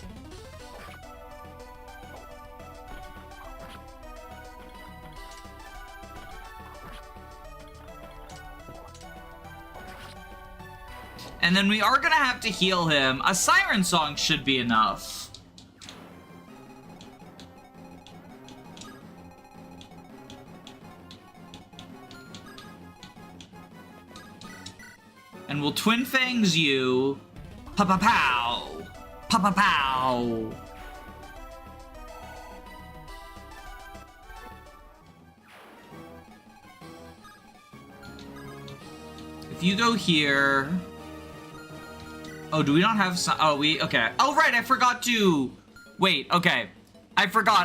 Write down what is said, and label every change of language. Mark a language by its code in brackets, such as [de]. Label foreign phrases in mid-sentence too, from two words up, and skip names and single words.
[en] And then we are gonna have to heal him. A Siren Song should be enough. And we'll Twin Fangs you. Pa-pa-pow! Pa-pa-pow! If you go here... Oh, do we not have some... Oh, okay. Oh, right, I forgot to... Wait, okay. I forgot.